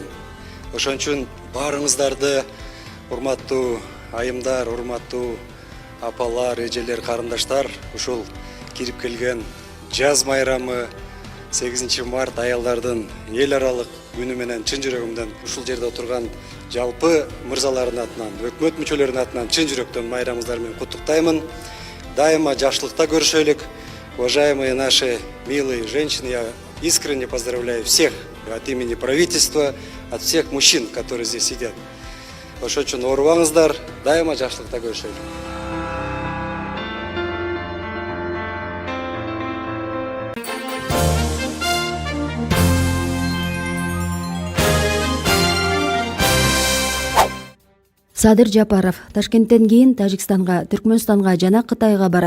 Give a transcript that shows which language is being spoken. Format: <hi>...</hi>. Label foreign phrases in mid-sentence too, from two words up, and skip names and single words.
<ky>Ошон үчүн баарыңыздарды, урматтуу айымдар, урматтуу апалар, эжелер, карындаштар, ушул кирип келген жаз майрамы 8 март аялдардын эл аралык күнү менен чын жүрөгүмдөн ушул жерде отурган жалпы мырзалардын атынан, өкмөт мүчөлөрүнүн атынан чын жүрөктөн майрамыңыздар менен куттуктаймын. Дайыма жакшылыкта көрүшөлүк.</ky> <ru>Уважаемые наши милые женщины, я искренне поздравляю всех от имени правительства, от всех мужчин, которые здесь сидят.</ru> <ky>Ошон үчүн оорубаңыздар, дайыма жакшылыкта көрүшөлүк. Садыр Жапаров Ташкенттен кийин Тажикстанга, Түркмөнстанга жана Кытайга барат.</ky>